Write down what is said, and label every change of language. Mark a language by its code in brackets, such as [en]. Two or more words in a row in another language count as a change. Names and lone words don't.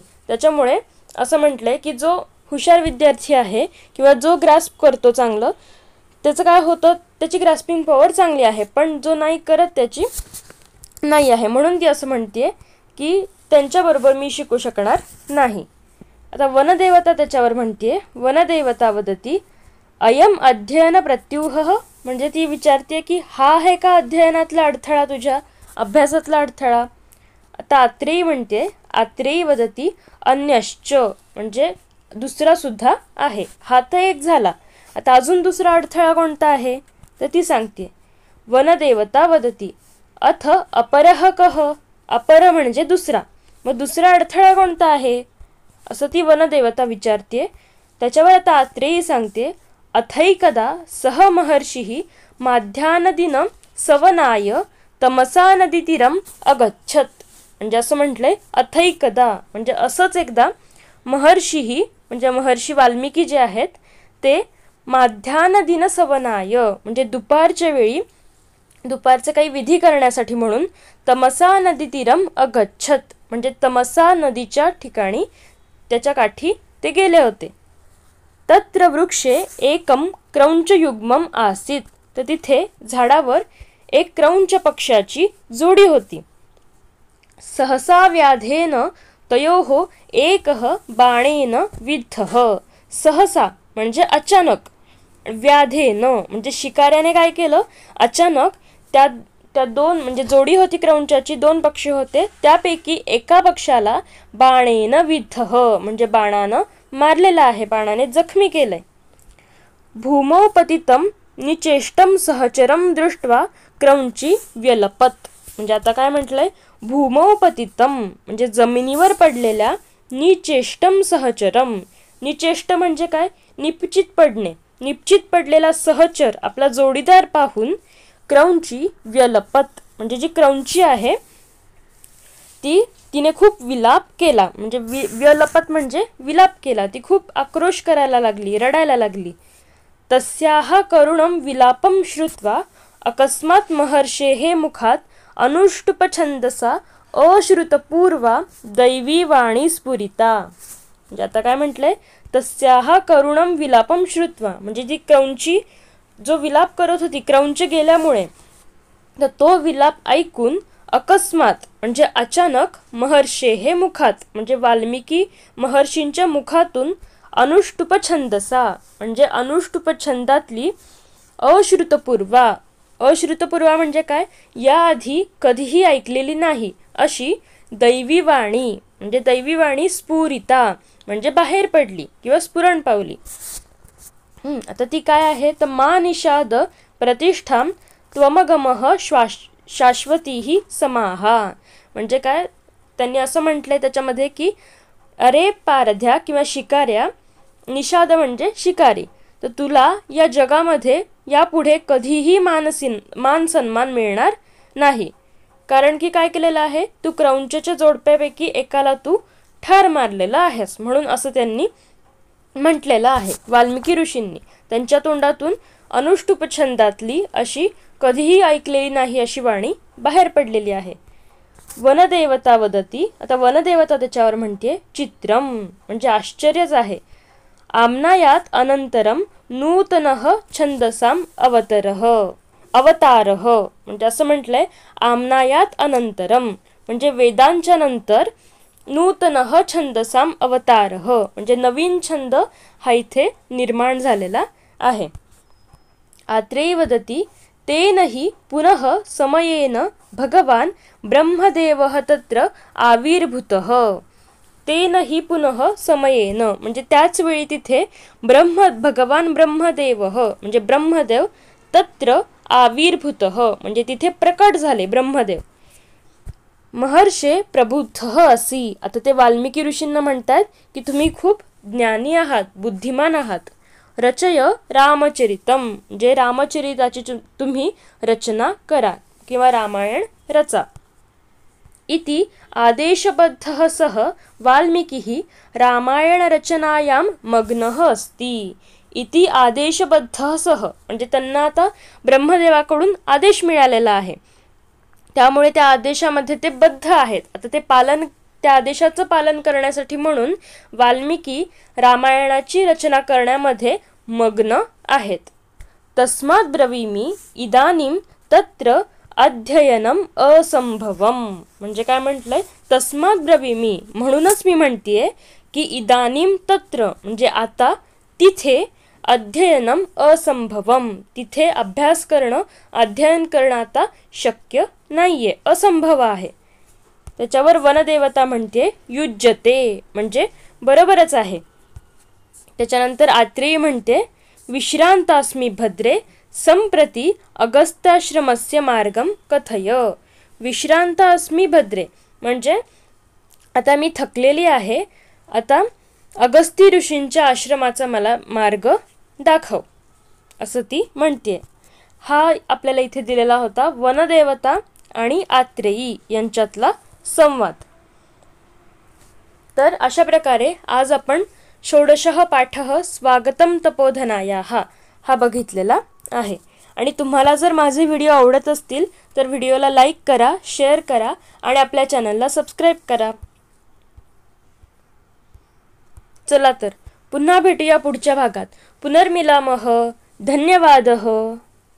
[mr] त्याच्यामुळे असं म्हटलंय की जो हुशार विद्यार्थी आहे किंवा जो ग्रास्प करतो चांगलं, त्याचं काय होतं, त्याची ग्रास्पिंग पॉवर चांगली आहे, पण जो नाही करत त्याची नाही आहे. म्हणून ती असं म्हणते की त्यांच्याबरोबर मी शिकू शकणार नाही. आता वनदेवता त्याच्यावर म्हणते, [sa] वनदेवता वदती अयम अध्ययन प्रत्युह. [mr] म्हणजे ती विचारते की हा आहे का अध्ययनातला अडथळा, तुझ्या अभ्यासातला अडथळा. आता आत्रेयी म्हणते, [sa] आत्रेयी वदती अन्यश्च. [mr] म्हणजे दुसरा सुद्धा आहे, हा तर एक झाला, आता अजून दुसरा अडथळा कोणता आहे, तर ती सांगते. [sa] वनदेवता वदती अथ अपरः कः. [mr] अपर म्हणजे दुसरा, मग दुसरा अडथळा कोणता आहे असं ती वनदेवता विचारते. त्याच्यावर आता आत्रेयी सांगते, [sa] अथैकदा सह महर्षिः माध्यानदिनं सवनाय तमसा नदीतीरम अगच्छत. [mr] म्हणजे असं म्हटलंय, अथैकदा म्हणजे असंच एकदा महर्षिः म्हणजे महर्षी वाल्मिकी जे आहेत ते [sa] माध्यानदिन सवनाय [mr] म्हणजे दुपारच्या वेळी दुपारचे काही विधी करण्यासाठी म्हणून [sa] तमसा नदीतीरम अगच्छत [mr] म्हणजे तमसा नदीच्या ठिकाणी त्याच्या काठी ते गेले होते. [sa] तत्र वृक्षे एकम क्रौंचयुग्मम आसीत. [mr] तर तिथे झाडावर एक क्रौंच पक्षाची जोडी होती. [sa] सहसा व्याधेन तयोः एकः बाणेन विद्धः. [mr] सहसा म्हणजे अचानक, व्याधेन म्हणजे शिकाऱ्याने काय केलं, अचानक त्या दोन म्हणजे जोडी होती क्रौंचाची, दोन पक्षी होते, त्यापैकी एका पक्षाला [sa] बाणेन विद्धः [mr] म्हणजे बाणानं मारलेला आहे, बाणाने जखमी केलंय. [sa] भूमौ पतितं निचेष्टं सहचरं दृष्ट्वा क्रौंची व्यलपत. [mr] म्हणजे आता काय म्हटलंय, [sa] भूमौ पतितं [mr] म्हणजे जमिनीवर पडलेल्या, [sa] निचेष्टं सहचरम. [mr] निचेष्ट म्हणजे काय, निपचित पडणे, निपचित पडलेला सहचर आपला जोडीदार पाहून क्रौंची व्यलपत म्हणजे जी क्रौंची आहे तिने खूप विलाप केला. म्हणजे व्यलपत म्हणजे विलाप केला, ती खूप आक्रोश करायला लागली, रडायला लागली. [sa] तस्याः करुणं विलापं श्रुत्वा अकस्मात् महर्षेः मुखात अनुष्टुपछंदसा अश्रुतपूर्वा दैवी वाणी स्फुरिता. [mr] म्हणजे आता काय म्हटलंय, [sa] तस्याः करुणं विलापं श्रुत्वा [mr] म्हणजे जी क्रौंची जो विलाप करत होती क्रौंच गेल्यामुळे, तर तो विलाप ऐकून अकस्मात म्हणजे अचानक [sa] महर्षेः मुखात [mr] म्हणजे वाल्मिकी महर्षींच्या मुखातून अनुष्टुपछंदसा म्हणजे अनुष्टुपछंदातली अश्रुतपूर्वा. अश्रुतपूर्वा म्हणजे काय, याआधी कधीही ऐकलेली नाही अशी दैवी वाणी म्हणजे दैवी वाणी स्फुरिता म्हणजे बाहेर पडली किंवा स्फुरण पावली. आता ती काय आहे, तर [sa] मा निषाद प्रतिष्ठां त्वमगमः शाश्वतीही समाहा. [mr] म्हणजे काय, त्यांनी असं म्हटलंय त्याच्यामध्ये की अरे पारध्या किंवा शिकाऱ्या, निषाद म्हणजे शिकारी, तर तुला या जगामध्ये यापुढे कधीही मान सन्मान मिळणार नाही. कारण की काय केलेलं आहे, तू क्रौंचच्या जोडप्यापैकी एकाला तू ठार मारलेला आहेस. म्हणून असं त्यांनी म्हटलेलं आहे वाल्मिकी ऋषींनी. त्यांच्या तोंडातून अनुष्टुपछंदातली अशी कधीही ऐकलेली नाही अशी वाणी बाहेर पडलेली आहे. [sa] वनदेवता वदती. [mr] आता वनदेवता त्याच्यावर म्हणते, चित्रम म्हणजे आश्चर्यच आहे. [sa] आम्नायात अनंतरम नूतनः छंदसाम अवतारः [mr] म्हणजे असं म्हटलंय [sa] आम्नायात अनंतरम [mr] म्हणजे वेदांच्या नंतर [sa] नूतनः छंदसाम अवतारः [mr] म्हणजे नवीन छंद हा इथे निर्माण झालेला आहे. [sa] आत्रेयी वदति तेन हि पुनः समयेन भगवान ब्रह्मदेवः तत्र आविर्भूतः. तेन हि पुनः समयेन [mr] म्हणजे त्याच वेळी तिथे [sa] भगवान ब्रह्मदेवः [mr] म्हणजे ब्रह्मदेव [sa] तत्र आविर्भूतः [mr] म्हणजे तिथे प्रकट झाले ब्रह्मदेव. [sa] महर्षे प्रबुद्धः असि. [mr] आता ते वाल्मिकी ऋषींना म्हणतात की तुम्ही खूप ज्ञानी आहात, बुद्धिमान आहात. [sa] रचय रामचरितम [mr] जे रामचरिताची तुम्ही रचना करा किंवा रामायण रचा. [sa] इति आदेशबद्धः सह वाल्मीकिः रामायण रचनायां मग्नः अस्ति. इति आदेशबद्धः सह [mr] म्हणजे त्यांना आता ब्रह्मदेवाकडून आदेश मिळालेला आहे, त्यामुळे त्या आदेशामध्ये ते बद्ध आहेत. आता ते त्या आदेशाचं पालन करण्यासाठी म्हणून वाल्मिकी रामायणाची रचना करण्यामध्ये मग्न आहेत. [sa] तस्मात् ब्रवीमि इदानीं तत्र अध्ययनम असंभवम [mr] म्हणजे काय म्हटलंय, [sa] तस्मात् ब्रवीमि [mr] म्हणूनच मी म्हणतेय की [sa] इदानीं तत्र [mr] म्हणजे आता तिथे [sa] अध्ययनम असंभवम [mr] तिथे अभ्यास करणं अध्ययन करणं आता शक्य नाहीये, असंभव आहे. त्याच्यावर वनदेवता म्हणते युज्यते म्हणजे बरोबरच आहे. त्याच्यानंतर आत्रेयी म्हणते [sa] विश्रांतास्मी भद्रे संप्रती अगस्त्याश्रमस्य मार्गम कथय. विश्रांतास्मी भद्रे [mr] म्हणजे आता मी थकलेली आहे, आता अगस्ती ऋषींच्या आश्रमाचा मला मार्ग दाखव असं ती म्हणते. हा आपल्याला इथे दिलेला होता वनदेवता आणि आत्रेयी यांच्यातला संवाद. तर अशा प्रकारे आज आपण षोडशः पाठः स्वागतम तपोधनायाः हा बघितलेला आहे. आणि तुम्हाला जर माझे व्हिडिओ आवडत असतील तर व्हिडिओला लाईक करा, शेअर करा आणि आपल्या चॅनलला सबस्क्राईब करा. चला तर पुन्हा भेटूया पुढच्या भागात. [sa] पुनर्मिलामः. धन्यवादः.